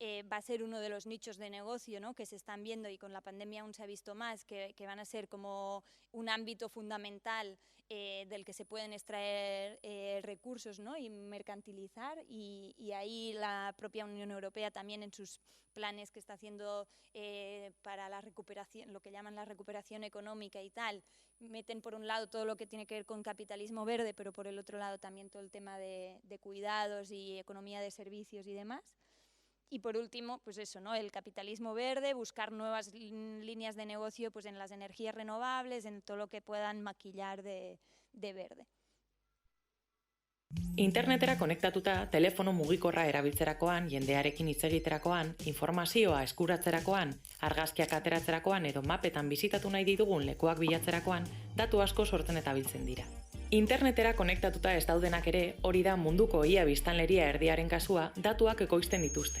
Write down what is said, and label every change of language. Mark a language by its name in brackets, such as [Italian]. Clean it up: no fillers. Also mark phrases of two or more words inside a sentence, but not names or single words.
[Spanish] a ser uno de los nichos de negocio, ¿no?, que se están viendo, y con la pandemia aún se ha visto más, que van a ser como un ámbito fundamental del que se pueden extraer recursos, ¿no?, y mercantilizar, y ahí la propia Unión Europea también en sus planes que está haciendo para la recuperación, lo que llaman la recuperación económica y tal, meten por un lado todo lo que tiene que ver con capitalismo verde, pero por el otro lado también todo el tema de cuidados y economía de servicios y demás. Y por último, pues eso, ¿no?, el capitalismo verde, buscar nuevas líneas de negocio pues en las energías renovables, en todo lo que puedan maquillar de verde. [Basque] Internetera konektatuta, telefono mugikorra erabiltzerakoan, jendearekin hitz egiterakoan, informazioa eskuratzerakoan, argazkiak ateratzerakoan edo mapetan bisitatu nahi ditugun lekuak bilatzerakoan, datu asko sortzen eta biltzen dira. Internetera konektatuta ez daudenak ere, hori da munduko ia biztanleria erdiaren kasua, datuak ekoizten dituzte.